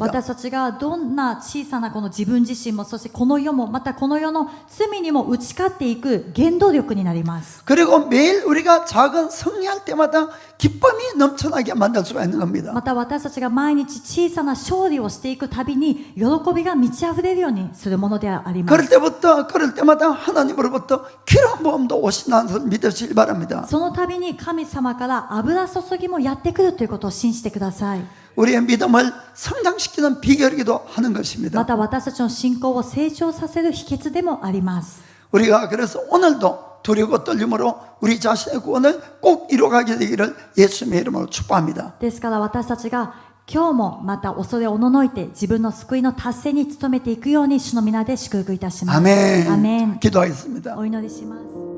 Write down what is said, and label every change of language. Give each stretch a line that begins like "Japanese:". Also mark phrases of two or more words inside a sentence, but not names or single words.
Japanese: 私たちがどんな小さなこの自分自身も、そしてこの世も、またこの世の罪にも打ち勝っていく原動力になります。
Korean: 그리고 매일 우리가 작은 승리할 때마다 기쁨이 넘쳐나게 만들 수가 있는 겁니다.
Japanese: また私たちが毎日小さな勝利をしていくたびに喜びが満ち溢れるようにするものであります。
Korean: 그럴 때마다 하나님으로부터 기름 부음도 오신다는 것을 믿으시길 바랍니다.
Japanese: そのたびに神様から油注ぎもやってくるということを信じてください。
Korean: 우리의 믿음을 성장시키는 비결이기도 하는
Japanese: ま
Korean: 것입니다.
Japanese: た私たちの信仰を成長させる秘訣でもあります。
Korean: 우리가 그래서 오늘도 두려워 떨림으로 우리 자신의 구원을 꼭 이루어가게 되기를 예수님의 이름으로 축복합니다.
Japanese: ですから私たちが今日もまた恐れおののいて自分の救いの達成に努めていくように主の皆で祝福いたします。
Korean: 아멘.
Japanese: アメン。
Korean: 기도하겠습니다.
Japanese: お祈りします。